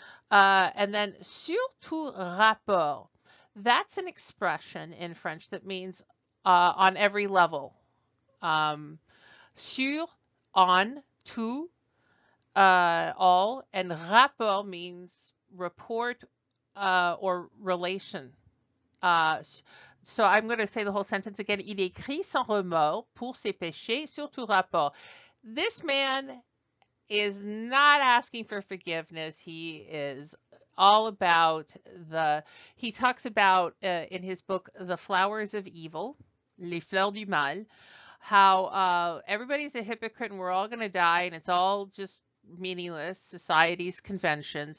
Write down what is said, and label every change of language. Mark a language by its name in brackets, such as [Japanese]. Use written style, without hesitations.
[English] And then [French] sur tout rapport, [English] that's an expression in French that means on every level. Sur, on, tout, all, and rapport means report or relation. So I'm going to say the whole sentence again. [French] Il écrit sans remords pour ses péchés sur tout rapport. [English] This man is not asking for forgiveness. He is all about he talks about in his book, The Flowers of Evil, Les Fleurs du Mal, how everybody's a hypocrite and we're all going to die and it's all just meaningless, society's conventions.